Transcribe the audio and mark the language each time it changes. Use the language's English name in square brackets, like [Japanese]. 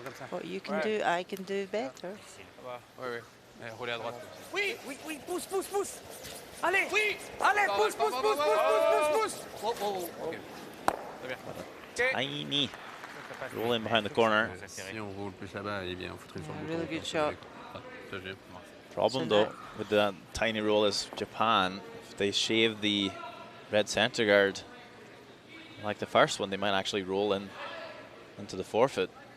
[English] What you can do, I can do better. [French] Oui. Roulez à droite. Oui, pousse. Allez, pousse. [English] Tiny roll in behind the corner. [French] Si on roule plus là-bas, eh bien, on foutrait sur le [English] Really [French] bouton. [English] good shot. Problem though with that tiny roll is Japan. If they shave the red center guard like the first one, they might actually roll in into the forfeit.